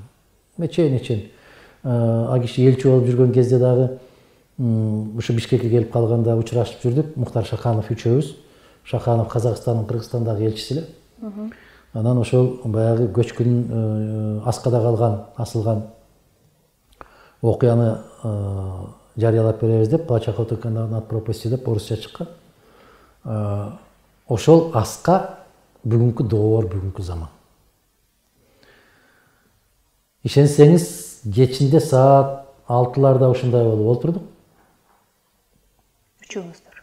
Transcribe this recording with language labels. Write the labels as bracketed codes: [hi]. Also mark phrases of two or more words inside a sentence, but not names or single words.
[ky] Эчен ал киши элчи болуп жүргөн кезде дагы ушу Бишкекке келип калганда учурашып жүрдүк. Муктар Шаханов үчөөбүз. Шаханов Казакстандын Кыргызстандагы элчиси эле. Анан ошол баягы көчкүн аскада калган, асылган окуяны жарыялап беребиз деп, «Плач охотника над пропастью» деп орусча чыккан. Ошол аска бүгүнкү доор, бүгүнкү заман. Ишенсеңиз, кечинде саат 6-ларда ушундай болуп отурдук. Үчөөңүздөр.